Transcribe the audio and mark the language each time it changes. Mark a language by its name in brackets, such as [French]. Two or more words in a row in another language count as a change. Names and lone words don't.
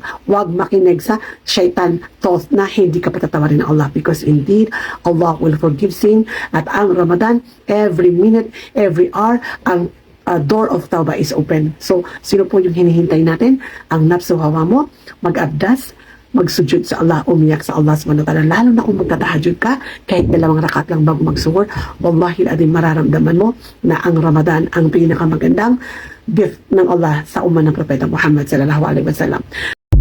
[Filipino] Wag makinig sa shaitan thought na hindi ka patatawarin ng Allah, [English] because indeed, Allah will forgive sin. [Filipino] At ang Ramadan, [English] every minute, every hour, [Filipino] ang [English] door of tawbah is open. [Filipino] So, sino po yung hinihintay natin? Ang [Arabic] نفس هوى [Filipino] mo, mag-abdas, magsujud sa Allah, umiyak sa Allah [Arabic] سبحانه وتعالى, [Filipino] lalo na kung magtatahajud ka, kahit 2 rakat lang bago magsuhur, [Arabic] والله العظيم [Filipino] mararamdaman mo na ang Ramadan ang pinakamagandang gift ng Allah sa umman ng Propeta Muhammad [Arabic] صلى الله عليه وسلم.